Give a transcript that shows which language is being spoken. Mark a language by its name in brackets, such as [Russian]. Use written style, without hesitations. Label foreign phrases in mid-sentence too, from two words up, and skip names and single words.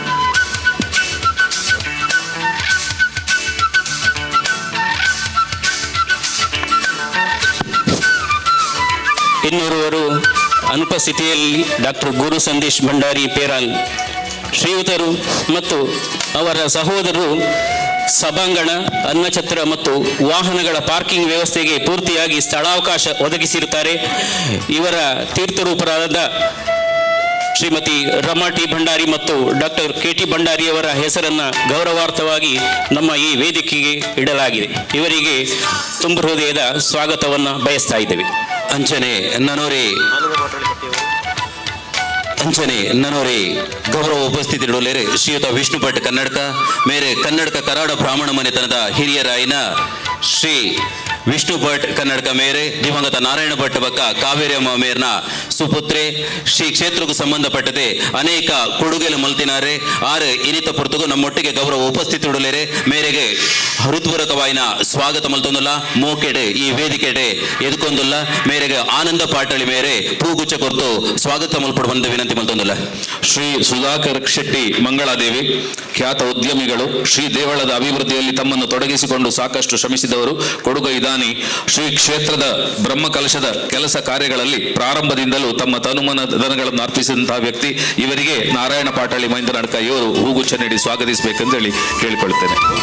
[Kannada] ಇನ್ನೋರ್ವರು ಅನುಪಸ್ಥಿತಿಯಲ್ಲಿ ಡಾಕ್ಟರ್ ಗುರು ಸಂದೇಶ್ ಭಂಡಾರಿ ಪೇರಾಲ್ ಶ್ರೀಯುತರು ಮತ್ತು ಅವರ ಸಹೋದರರು ಸಭಾಂಗಣ, ಅನ್ನಛತ್ರ ಮತ್ತು ವಾಹನಗಳ ಪಾರ್ಕಿಂಗ್ ವ್ಯವಸ್ಥೆಗೆ ಪೂರ್ತಿಯಾಗಿ ಸ್ಥಳಾವಕಾಶ ಒದಗಿಸಿರುತ್ತಾರೆ. ಇವರ ತೀರ್ಥರೂಪರಾದ ಶ್ರೀಮತಿ ರಮಾ ಟಿ ಭಂಡಾರಿ ಮತ್ತು ಡಾಕ್ಟರ್ ಕೆ ಟಿ ಭಂಡಾರಿಯವರ ಹೆಸರನ್ನು ಗೌರವಾರ್ಥವಾಗಿ ನಮ್ಮ ಈ ವೇದಿಕೆಗೆ ಇಡಲಾಗಿದೆ. ಇವರಿಗೆ ತುಂಬ ಹೃದಯದ ಸ್ವಾಗತವನ್ನು ಬಯಸ್ತಾ ಇದ್ದೇವೆ. [Tulu] ಅಂಚನೆ ನನ್ನೋರೆ ಗೌರವ ಉಪಸ್ಥಿತಿರುವಲೇರೆ ಶ್ರೀಯುತ ವಿಷ್ಣು ಭಟ್ ಕನ್ನಡಕ ಮೇರೆ ಕನ್ನಡಕ ಕರಾಡ ಬ್ರಾಹ್ಮಣ ಮನೆತನದ ಹಿರಿಯರಾಯಿನ ಶ್ರೀ ವಿಷ್ಣು ಭಟ್ ಕನ್ನಡಕ ಮೇರೆ ದಿವಂಗತ ನಾರಾಯಣ ಭಟ್ ಬಕ್ಕ ಕಾವೇರಿ ಅಮ್ಮ ಮೇರ್ನ ಸುಪುತ್ರೆ ಶ್ರೀ ಕ್ಷೇತ್ರಕ್ಕೂ ಸಂಬಂಧಪಟ್ಟದೆ ಅನೇಕ ಕೊಡುಗೆಲು ಮಲ್ತಿನಾರೆ ಆರು ಇನಿತ ಪುರ್ತಗೂ ನಮ್ಮೊಟ್ಟಿಗೆ ಗೌರವ ಉಪಸ್ಥಿತಿ ಉಡಲೇರೆ ಮೇರೆಗೆ ಹೃತ್ಪೂರ್ವಕವಾಯಿನ ಸ್ವಾಗತ ಮಲ್ತೊಂದುಲ್ಲ ಮೋಕೆಡೆ ಈ ವೇದಿಕೆಡೆ ಎದುಕೊಂದುಲ್ಲ ಮೇರೆಗೆ ಆನಂದ ಪಾಟಳಿ ಮೇರೆ ಪೂಗುಚ್ಚ ಕೊರ್ತು ಸ್ವಾಗತ ಮಲ್ಪಡು ಬಂದ ವಿನಂತಿ ಮಲ್ತೊಂದುಲ್ಲ. [Kannada] ಶ್ರೀ ಸುಧಾಕರ್ ಶೆಟ್ಟಿ ಮಂಗಳಾದೇವಿ ಖ್ಯಾತ ಉದ್ಯಮಿಗಳು, ಶ್ರೀ ದೇವಳದ ಅಭಿವೃದ್ಧಿಯಲ್ಲಿ ತಮ್ಮನ್ನು ತೊಡಗಿಸಿಕೊಂಡು ಸಾಕಷ್ಟು ಶ್ರಮಿಸಿದವರು, ಕೊಡುಗು ಇದಾನಿ. ಶ್ರೀ ಕ್ಷೇತ್ರದ ಬ್ರಹ್ಮಕಲಶದ ಕೆಲಸ ಕಾರ್ಯಗಳಲ್ಲಿ ಪ್ರಾರಂಭದಿಂದಲೂ ತಮ್ಮ ತನುಮನ ಧನಗಳನ್ನು ಅರ್ಪಿಸಿದಂತಹ ವ್ಯಕ್ತಿ. ಇವರಿಗೆ ನಾರಾಯಣ ಪಾಟಳಿ ಮಹೇಂದ್ರ ನಡ್ಕ ಇವರು ಹೂಗುಚ್ಛ ನೀಡಿ ಸ್ವಾಗತಿಸಬೇಕೆಂದೇಳಿ ಕೇಳಿಕೊಳ್ಳುತ್ತೇನೆ.